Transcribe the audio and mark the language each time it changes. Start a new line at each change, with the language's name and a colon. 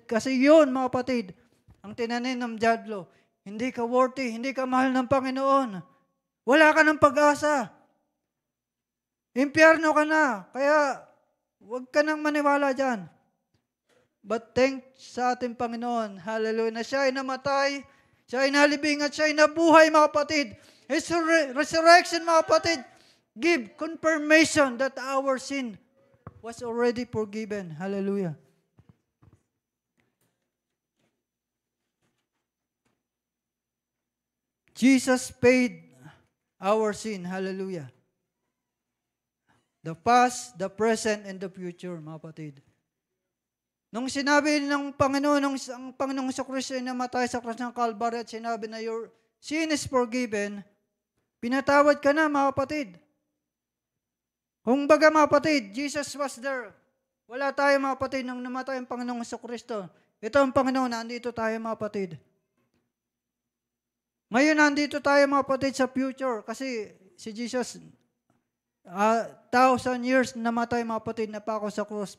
Filipino: Kasi yun, mga kapatid, ang tinanin ng dyablo. Hindi ka worthy, hindi ka mahal ng Panginoon. Wala ka ng pag-asa. Impyerno ka na. Kaya huwag ka nang maniwala dyan. But thanks sa ating Panginoon, hallelujah, na siya ay namatay, siya ay nalibing at siya ay nabuhay, mga kapatid.
English: His resurrection,
Filipino: mga kapatid,
English: give confirmation that our sin was already forgiven. Hallelujah. Jesus paid our sin. Hallelujah. The past, the present, and the future,
Filipino: mga kapatid. Nung sinabi ng Panginoon, ang Panginoong Kristo ay namatay sa cross ng Calvary at sinabi na
English: your sin is forgiven,
Filipino: pinatawad ka na, mga kapatid. Kung baga, mga kapatid,
English: Jesus was there.
Filipino: Wala tayo, mga kapatid, nung namatay ang Panginoong Kristo. Ito ang Panginoon, nandito tayo, mga kapatid. Ngayon, nandito tayo mga kapatid sa future kasi si Jesus, 1,000 years namatay mga kapatid, na pa ako sa cross.